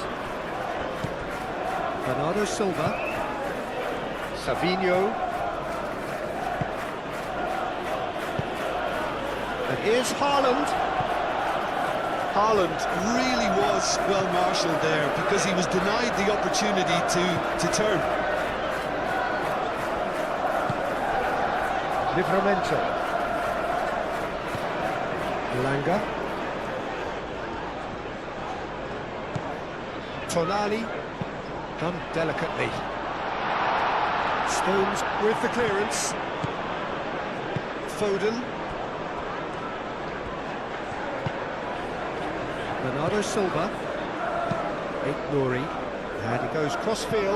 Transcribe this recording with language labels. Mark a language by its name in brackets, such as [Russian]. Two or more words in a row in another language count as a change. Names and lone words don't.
[English] Bernardo Silva. Savinho. And here's Haaland. Haaland really was well marshalled there because he was denied the opportunity to turn. Livramento. Elanga. Tonali. Done delicately. Stones with the clearance. Foden. Bernardo Silva. Nouri. And he goes cross-field.